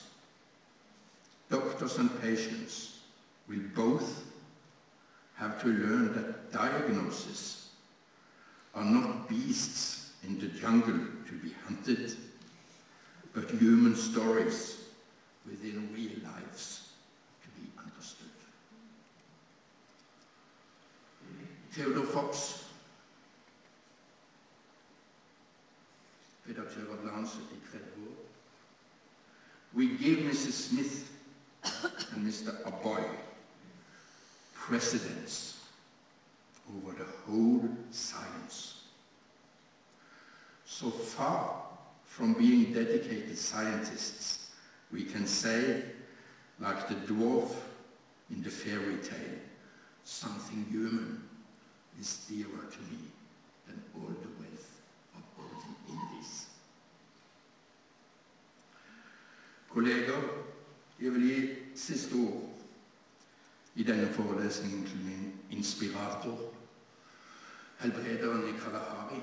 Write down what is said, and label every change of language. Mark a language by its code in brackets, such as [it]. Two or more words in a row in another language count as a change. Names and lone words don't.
[en] Doctors and patients will both have to learn that diagnoses are not beasts in the jungle to be hunted, but human stories within real lives to be understood. [no] Theodore Fox, redaktør av Lancet i 30 år. [en] We give Mrs. Smith and Mr. Aboy precedence over the whole science. So far from being dedicated scientists, we can say, like the dwarf in the fairy tale, something human is dearer to me than all the wealth of olden Indies. [no] Kolleger, jeg vil gi siste ord i denne forelesningen til min inspirator, helbrederen i Kalahari.